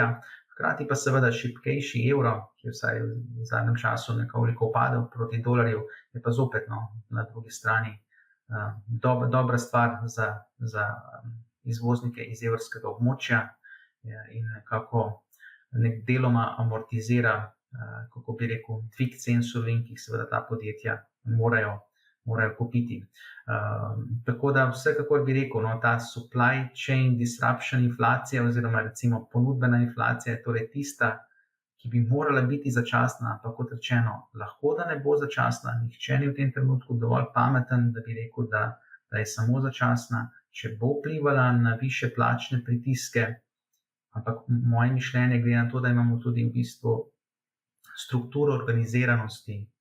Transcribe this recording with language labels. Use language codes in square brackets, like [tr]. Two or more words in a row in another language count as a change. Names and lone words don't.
[sl] Hkrati pa seveda šibkejši evro, ki je vsaj v zadnjem času nekoliko upadel proti dolarju, je pa zopet na drugi strani dobra stvar za izvoznike iz evrskega območja in nekako deloma amortizira, kako bi rekel, dvig cen surovin, ki jih seveda ta podjetja morajo kupiti. Tako da vsekakor bi rekel, ta [en] supply chain disruption [sl] inflacija oziroma recimo ponudbena inflacija je torej tista, ki bi morala biti začasna, ampak kot rečeno, lahko da ne bo začasna, nihče ni v tem trenutku dovolj pameten, da bi rekel, da je samo začasna, če bo vplivala na višje plačne pritiske, ampak moje mišljenje glede na to, da imamo tudi v bistvu strukturo organiziranosti